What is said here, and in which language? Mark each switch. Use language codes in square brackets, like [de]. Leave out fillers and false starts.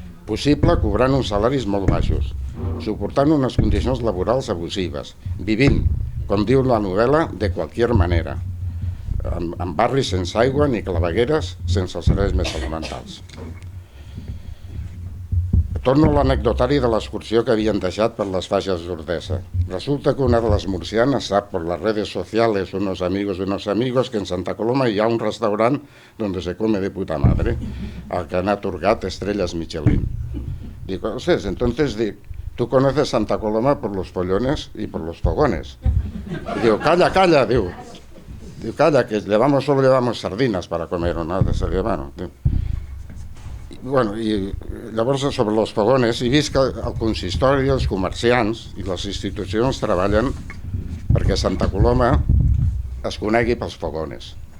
[ca] Possible cobrant uns salaris molt baixos, suportant unes condicions laborals abusives, vivint, com diu la novel·la, de qualsevol manera, en barris sense aigua ni clavegueres, sense els serveis més elementals. Torno a l'anecdotari de l'excursió que havien deixat per les faixes d'Ordesa. Resulta que una de les murcianas sap [es] por las redes sociales, unos amigos de unos amigos, que en Santa Coloma [ca] hi ha un restaurant [es] donde se come de puta madre, al que [ca] han atorgat [es] estrellas Michelin. Digo, ¿sabes? Entonces, tú conoces Santa Coloma por los follones y por los fogones. Digo, calla, digo, calla, que solo llevamos sardinas para comer, o nada, bueno, [ca] i llavors sobre els fogones he vist que el consistori, els comerciants i les institucions treballen perquè Santa Coloma es conegui pels fogones.